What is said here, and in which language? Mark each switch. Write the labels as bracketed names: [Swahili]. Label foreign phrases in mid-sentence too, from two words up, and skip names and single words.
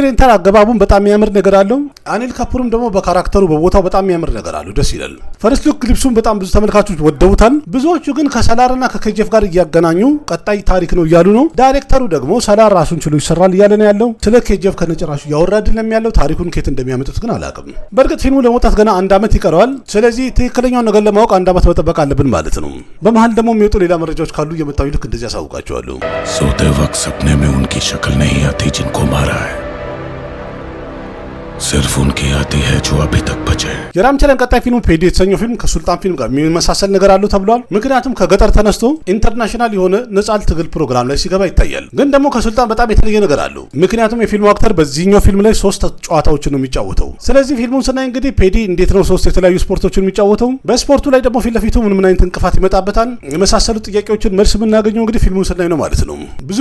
[Amharic] ኤንታር አገባቡን በጣም የሚያምር ነገር አለው። አኒል ካፑርም ደግሞ በካራክተሩ በቦታው በጣም የሚያምር ነገር አለው። ደስ ይላል። [English] first look [Amharic] ግሊፕሱን በጣም ብዙ ተመልካቾች ወደውታል። ብዙዎቹ ግን ከሰላርና ከኬጂኤፍ ጋር እያገናኙ ቀጣይ ታሪክ ነው እያሉ ነው። ዳይሬክተሩ ደግሞ ሰላር ራሱን ችሎ ይሰራል እያለ ነው ያለው። ስለ ኬጂኤፍ ከነጭራሹ ያወራድልም ያለው ታሪኩን ከየት እንደሚያመጡት ግን አላውቅም። በእርግጥ ፊልሙ ለመውጣት ገና 1 ዓመት ይቀረዋል። ስለዚህ ትክክለኛውን ነገር ለማወቅ 1 ዓመት መጠበቅ አለብን ማለት ነው። በመሀል ደግሞ የሚወጡ ሌላ መረጃዎች ካሉ እየመጣሁ ልክ እንደዚህ ያሳውቃቸዋለሁ። [Hindi] सोते वक्त सपने में उनकी शक्ल नहीं आती जिनको मारा है, सिर्फ उनकी आती है जो अभी तक बचे। [Amharic] የራምቻራን ቀጣይ ፊልም ፔዲ የተሰኘው ፊልም ከሱልጣን ፊልም ጋር የሚመሳሰል ነገር አለው ተብሏል። ምክንያቱም ከገጠር ተነስቶ ኢንተርናሽናል የሆነ ነጻ ትግል ፕሮግራም ላይ ሲገባ ይታያል። ግን ደግሞ ከሱልጣን በጣም የተለየ ነገር አለው። ምክንያቱም የፊልሙ አክተር በዚህኛው ፊልም ላይ 3 ጨዋታዎችን ነው የሚጫወተው። ስለዚህ ፊልሙን ስናይ እንግዲህ ፔዲ እንዴት ነው 3 የተለያዩ ስፖርቶችን የሚጫወተው፣ በስፖርቱ ላይ ደግሞ ፊት ለፊቱ ምን አይነት እንቅፋት ይመጣበታል፣ የመሳሰሉ ጥያቄዎችን መልስ የምናገኘው እንግዲህ ፊልሙን ስናይ ነው ማለት ነው። ብዙ